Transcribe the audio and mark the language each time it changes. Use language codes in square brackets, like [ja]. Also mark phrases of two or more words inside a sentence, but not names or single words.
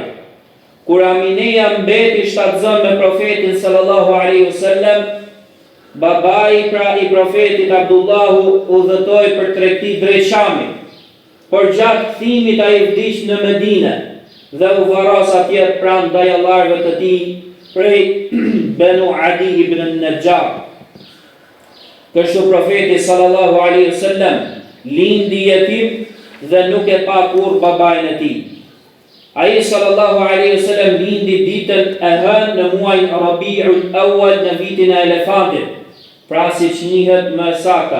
[sq] Kur Amineja mbeti shtatzën me profetin [ar] صلى الله عليه وسلم, [sq] babai pra i profetit Abdullahu udhëtoi për tregti drejt Shamit. Por gjatë kthimit ai vdiq në Medinë dhe u varros atje pranë dajallarëve të tij prej Banu Adi ibn an-Najjar. Kështu profeti [ar] صلى الله عليه وسلم [sq] lindi jetim dhe nuk e pa kurrë babain e tij. Ai [ar] صلى الله عليه وسلم [sq] lindi ditën e hënë në muajin Rabiul Awwal në vitin e elefantit, pra siç njihet më saktë.